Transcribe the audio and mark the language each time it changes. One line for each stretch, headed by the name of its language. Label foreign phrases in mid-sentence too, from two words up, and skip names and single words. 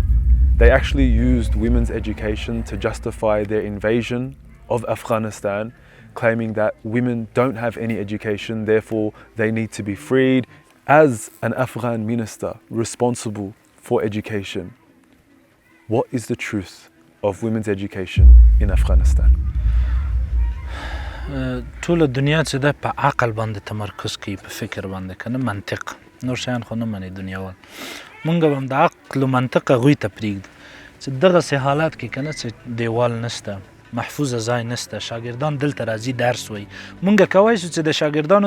English: They actually used women's education to justify their invasion of Afghanistan, claiming that women don't have any education, therefore they need to be freed. As an Afghan minister responsible for education, what is the truth of women's education in Afghanistan?
Pashto: ټول دنیا چې ده په عقل باندې تمرکز کوي په فکر باندې کنه منطق نور شیان خو نه مني دنیاوال مونږ به هم د عقل و منطق هغوی ته پرېږدو چې دغسې حالات کې که نه چې دیوال نشته محفوظه ځای نشته شاګردان دلته راځي درس وایي مونږ کولی شو چې د شاګردانو